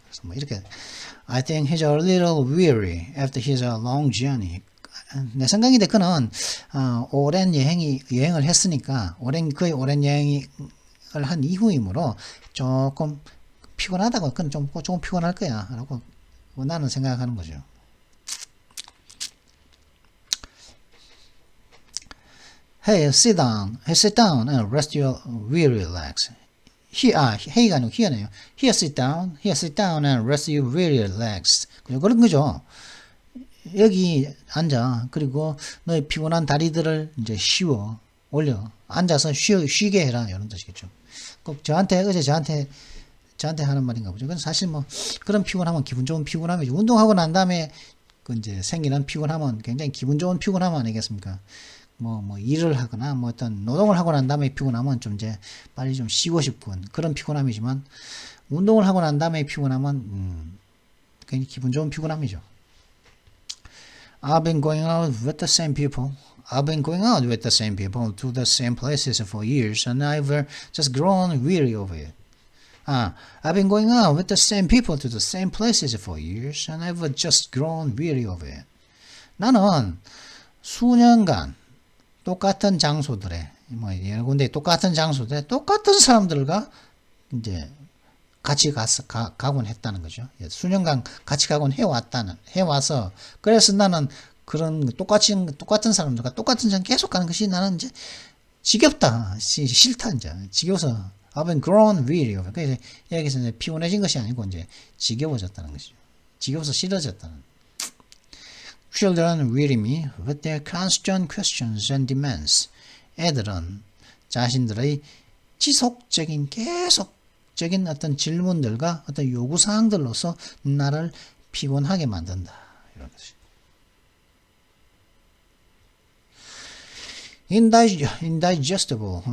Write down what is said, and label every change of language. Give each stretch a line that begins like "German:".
Korean: 그래서 이렇게
English: I think he's a little weary after his long journey.
Korean: 내 생각인데 그는 오랜 여행을 했으니까 거의 오랜 여행을 한 이후이므로 조금 피곤하다고, 그건 조금 피곤할 거야 라고 나는 생각하는 거죠.
English: Hey, sit down and rest your weary legs.
Korean: Hey가 아니고 here네요.
English: Here, sit down and rest your weary legs.
Korean: 그런 거죠. 여기 앉아. 그리고 너의 피곤한 다리들을 이제 올려. 앉아서 쉬게 해라. 이런 뜻이겠죠. 꼭 어제 저한테 하는 말인가 보죠. 그건 사실 그런 피곤하면 기분 좋은 피곤함이죠. 운동하고 난 다음에 이제 생기는 피곤함은 굉장히 기분 좋은 피곤함 아니겠습니까? 일을 하거나 어떤 노동을 하고 난 다음에 피곤함은 좀 이제 빨리 좀 쉬고 싶군. 그런 피곤함이지만, 운동을 하고 난 다음에 피곤함은, 굉장히 기분 좋은 피곤함이죠.
English: I've been going out with the same people. I've been going out with the same people to the same places for years, and I've just grown weary of it. I've been going out with the same people to the same places for years, and I've just grown weary of it.
Korean: 나는 수년간 똑같은 장소들에, 여러 군데 똑같은 장소들에 똑같은 사람들과 이제 같이 가곤 했다는 거죠. 수년간 같이 가곤 해와서, 그래서 나는 그런 똑같은 사람들과 똑같은 장 계속 가는 것이 나는 이제 지겹다, 싫다, 이제 지겨워서
English: I've been grown weary of it.
Korean: 그래서 여기서 이제 피곤해진 것이 아니고 이제 지겨워졌다는 것이죠. 지겨워서 싫어졌다는.
English: Children weary me with their constant questions and demands.
Korean: 애들은 자신들의 계속적인 어떤 질문들과 어떤 요구사항들로서 나를 피곤하게 만든다. 이런 것이.
English: indigestible.